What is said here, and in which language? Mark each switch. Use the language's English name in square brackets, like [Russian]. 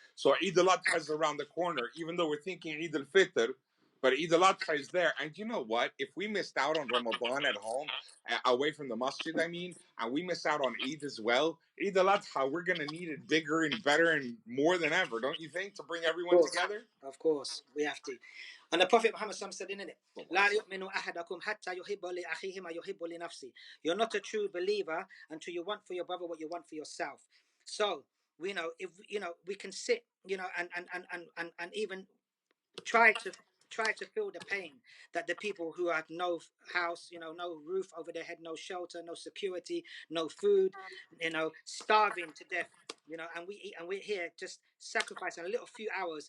[English] So Eid al-Adha is around the corner, even though we're thinking Eid al-Fitr, but Eid al-Adha is there. And you know what? If we missed out on Ramadan at home, away from the masjid, I mean, and we miss out on Eid as well, Eid al-Adha, we're going to need it bigger and better and more than ever, don't you think, to bring everyone together? Of course, we have to. And the Prophet Muhammad said in it, [Arabic] لا يؤمن أحدكم حتى يحب لأخيه ما يحب لنفسه. [English] You're not a true believer until you want for your brother what you want for yourself. So, we know, if we can sit, and even try to feel the pain that the people who have no house, no roof over their head, no shelter, no security, no food, starving to death, and we eat, and we're here just sacrificing a little few hours.